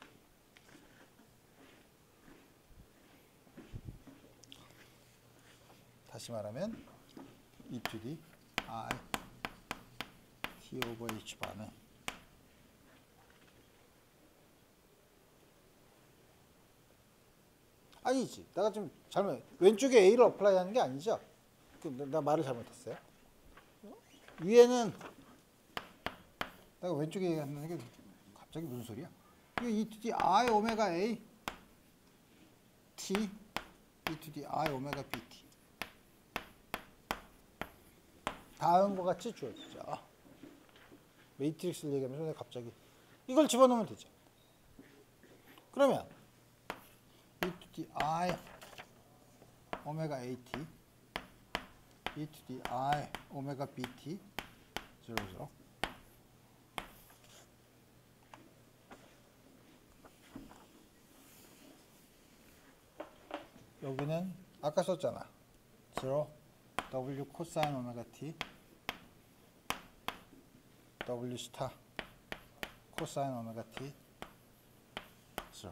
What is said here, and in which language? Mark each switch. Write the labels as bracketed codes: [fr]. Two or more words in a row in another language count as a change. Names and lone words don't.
[ko] 다시 말하면 [en] E to the I T [ko] 오버 H 바는 아니지. 내가 좀 왼쪽에 A를 어플라이 하는 게 아니죠. 나 말을 잘못했어요. 위에는 내가 왼쪽에 얘기하는 게 갑자기 무슨 소리야? 이거 [en] E to the I [ko] 오메가 A T [en] E to the I [ko] 오메가 BT 다음과 같이 주어지죠. 매트릭스를 얘기하면서 내가 갑자기 이걸 집어넣으면 되죠. 그러면 [en] E to the I [ko] 오메가 AT [en] E to the I [ko] 오메가 BT 0, 여기는 아까 썼잖아. 0 W 코사인 오메가 T W 스타 코사인 오메가 T 0.